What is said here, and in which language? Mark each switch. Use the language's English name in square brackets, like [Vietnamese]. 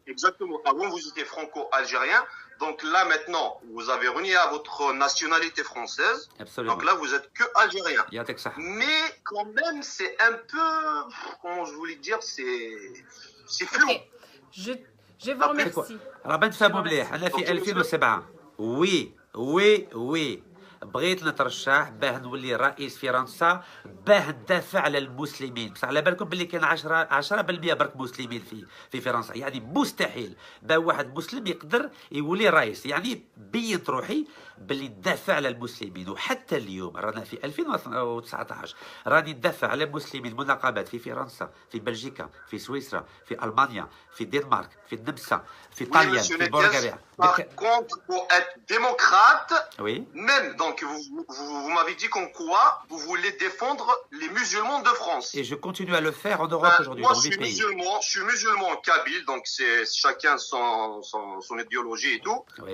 [French] Exactement. Avant, vous étiez franco-algérien. Donc là, maintenant, vous avez renié à votre nationalité française. Absolument. Donc là, vous êtes que algérien. Il y a que ça. Mais quand même, c'est un peu... Comment je voulais dire, c'est flou. Okay. Je vous remercie. [Arabic] ربنا تفهموا مليح انا في 2007 وي بغيت نترشح باه نولي رئيس فرنسا باه ندافع على المسلمين بصح على بالكم باللي كاين 10% برك مسلمين في فرنسا يعني مستحيل باه واحد مسلم يقدر يولي رئيس يعني بينت روحي باللي ندافع على المسلمين وحتى اليوم رانا في 2019 راني ندافع على المسلمين المناقبات في فرنسا في بلجيكا في سويسرا في المانيا في الدنمارك في النمسا في ايطاليا في بلغاريا. [French] Par contre, pour être démocrate, oui. Même, donc vous m'avez dit qu'en quoi vous voulez défendre les musulmans de France. Et je continue à le faire en Europe aujourd'hui, dans 8 pays. Je suis musulman kabyle, donc c'est chacun son idéologie et tout. Oui.